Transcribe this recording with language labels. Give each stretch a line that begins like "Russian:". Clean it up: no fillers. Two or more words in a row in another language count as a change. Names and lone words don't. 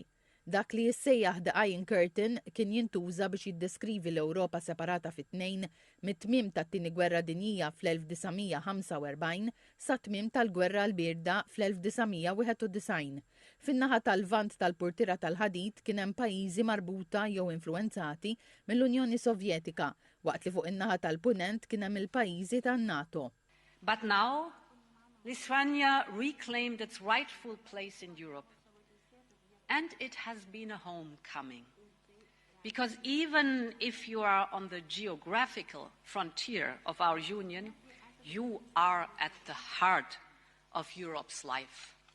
Maltese: Dak li jissejjaħ The Iron Curtain kien jintuża biex jiddeskrivi l-Ewropa separata fit-tnejn mit-tmiem tat-tieni gwerra dinjija fl-1945 sa tmiem tal-gwerra l-birda fl-1991. Fin-naħa tal-lvant tal-purtira tal-ħadid kien hemm pajjiżi marbuta jew influenzati mill-Unjoni Sovjetika, waqt li fuq in-naħa tal-punent kien hemm il-pajjiżi tan-NATO.
English: But now, Lithuania reclaimed its rightful place in Europe. And it has been a homecoming. Because even if you are on the geographical frontier of our union, you are at the heart of Europe's life.